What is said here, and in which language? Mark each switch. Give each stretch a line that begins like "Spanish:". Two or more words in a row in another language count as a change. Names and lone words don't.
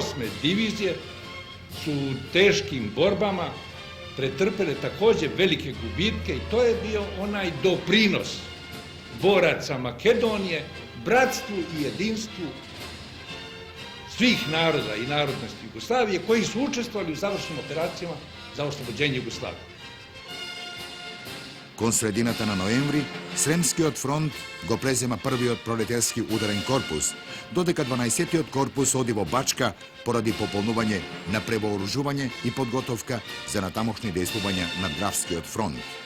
Serbian: divizije su u teškim borbama pretrpele takođe velike gubitke i to je bio onaj doprinos boraca Makedonije, bratstvu i jedinstvu svih naroda i narodnosti Jugoslavije koji su učestvovali u završnim operacijama za oslobođenje Jugoslavije.
Macedonian: Кон средината на ноември, Сремскиот фронт го презема првиот пролетарски ударен корпус, додека 12-тиот корпус оди во Бачка поради пополнување на превооружување и подготовка за натамошни дејствувања на Дравскиот фронт.